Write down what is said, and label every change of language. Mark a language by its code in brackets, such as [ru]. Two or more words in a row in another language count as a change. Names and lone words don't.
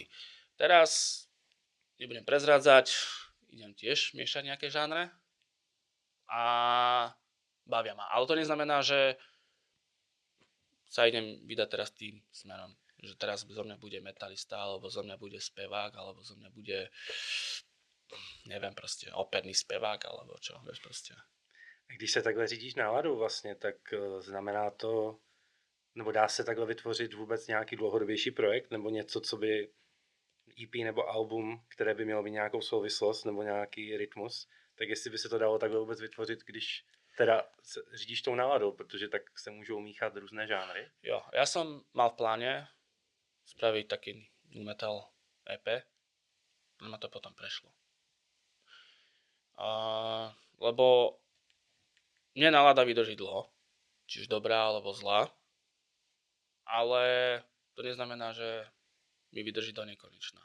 [sk] Teraz nebudem prezrádzať, idem tiež miešať nejaké žánre a bavia ma. Ale to neznamená, že sa idem vydať teraz tým smerom, že teraz zo mňa bude metalista, alebo zo mňa bude spevák, alebo zo mňa bude, neviem proste, operný spevák, alebo čo, vieš proste. [cs] Když se takhle řídíš náladu vlastně, tak znamená to, nebo dá se takhle vytvořit vůbec nějaký dlouhodobější projekt, nebo něco, co by EP nebo album, které by mělo být nějakou souvislost nebo nějaký rytmus, tak jestli by se to dalo takhle vůbec vytvořit, když teda řídíš tou náladou, protože tak se můžou míchat různé žánry. [sk] Jo, ja som mal v pláne spraviť taký nu metal EP, no ma to potom prešlo. Lebo mne nálada vydrží dlho, či už dobrá alebo zlá, ale to neznamená, že mi vydrží do nekonečna.